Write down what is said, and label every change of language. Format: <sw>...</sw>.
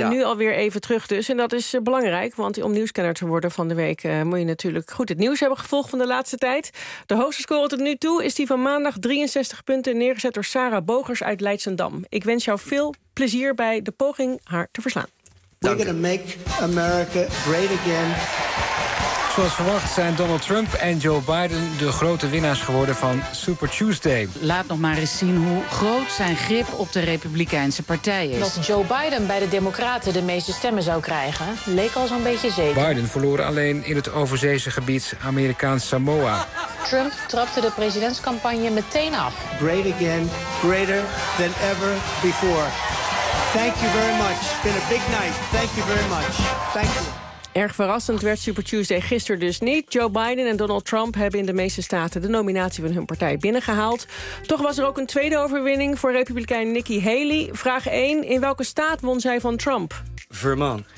<nl>En nu alweer even terug dus. En dat is belangrijk, want om nieuwskenner te worden van de week moet je natuurlijk goed het nieuws hebben gevolgd van de laatste tijd. De hoogste score tot nu toe is die van maandag, 63 punten, neergezet door Sarah Bogers uit Leidschendam. Ik wens jou veel plezier bij de poging haar te verslaan.</nl> <en>We're gonna make America great again.</en> <nl>Zoals verwacht zijn Donald Trump en Joe Biden de grote winnaars geworden van Super Tuesday. Laat nog maar eens zien hoe groot zijn grip op de Republikeinse partij is. Dat Joe Biden bij de Democraten de meeste stemmen zou krijgen, leek al zo'n beetje zeker. Biden verloor alleen in het overzeese gebied Amerikaans Samoa. Trump trapte de presidentscampagne meteen af.</nl> <en>Great again, greater than ever before. Thank you very much. It's been a big night. Thank you very much. Thank you.</en> <nl>Erg verrassend werd Super Tuesday gisteren dus niet. Joe Biden en Donald Trump hebben in de meeste staten de nominatie van hun partij binnengehaald. Toch was er ook een tweede overwinning voor Republikein Nikki Haley. Vraag 1. In welke staat won zij van Trump? Vermont.</nl>